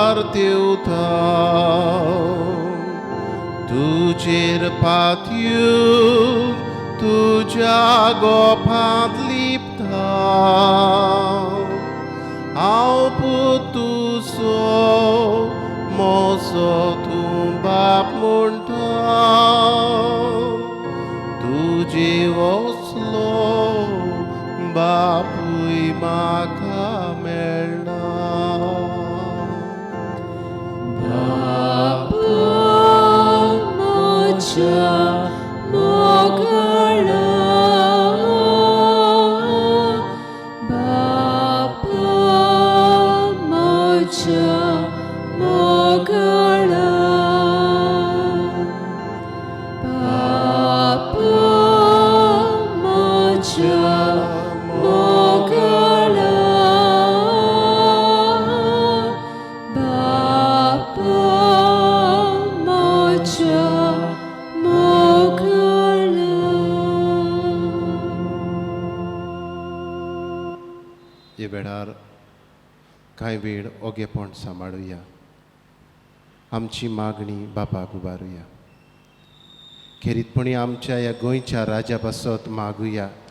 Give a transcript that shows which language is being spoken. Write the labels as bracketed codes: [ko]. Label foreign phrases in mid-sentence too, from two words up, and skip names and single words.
[kok] तेवता तुजेर पातयो तुज्या गोफांत लिपता हांव पुतुसो मोसो तूं बाप म्हणटा तुजे वसलो बापूय म्हाका मेळना Mocha mogala Bapa mocha mogala Bapa mocha mogala Bapa mocha हे वेळार कांय वेळ ओगेपण सांबाळुया आमची मागणी बापाक उबारुया खेरीतपणी आमच्या ह्या गोंयच्या राजा पासत मागुया